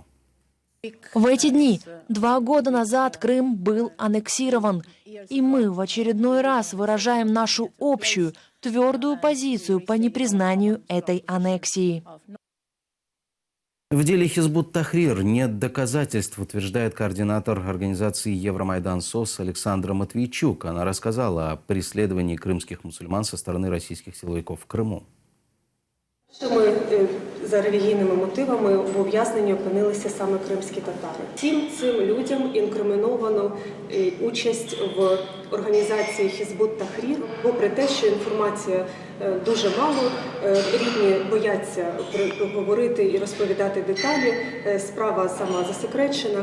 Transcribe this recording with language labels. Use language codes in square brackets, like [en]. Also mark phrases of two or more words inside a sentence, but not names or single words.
[ru] В эти дни, 2 года назад, Крым был аннексирован, и мы в очередной раз выражаем нашу общую, твердую позицию по непризнанию этой аннексии. В деле Хизбут-Тахрир нет доказательств, утверждает координатор организации Евромайдан СОС Александра Матвейчук. Она рассказала о преследовании крымских мусульман со стороны российских силовиков в Крыму. [uk] Ми за релігійними мотивами в ув'язненні опинилися саме кримські татари. Всім цим людям інкриміновано участь в організації Хізбут-Тахрір, попри те, що інформація дуже мало, рідні бояться говорити і розповідати деталі, справа сама засекречена.